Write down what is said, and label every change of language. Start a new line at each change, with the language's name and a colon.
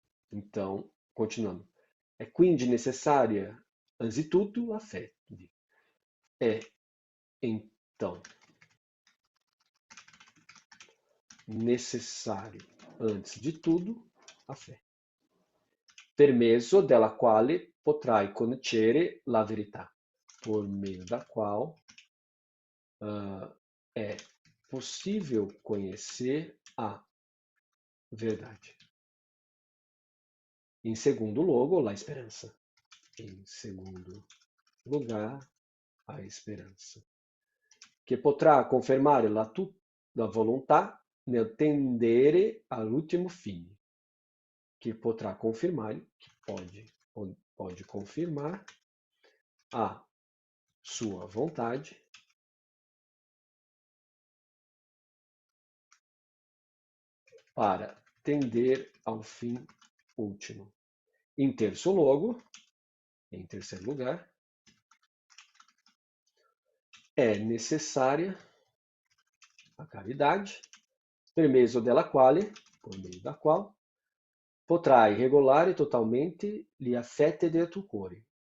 Portuguese: Então, continuando. É quindi necessária, anzitutto, a fé. É, então, necessário, antes de tudo, a fé.
Italian: Per mezzo della quale potrai conoscere la verità.
Portuguese: Por meio da qual é possível conhecer a verdade. Em segundo lugar, a esperança. Em segundo lugar, a esperança.
Italian: Que potrà confermare la volontà nel tendere all'ultimo fine.
Portuguese: Que potrà confirmar, que pode confirmar a sua vontade para tender ao fim último. Em terço logo, em terceiro lugar, é necessária a caridade,
Italian: per mezzo della quale,
Portuguese: por meio da qual,
Italian: potrai regolare totalmente gli affetti del tuo cuore.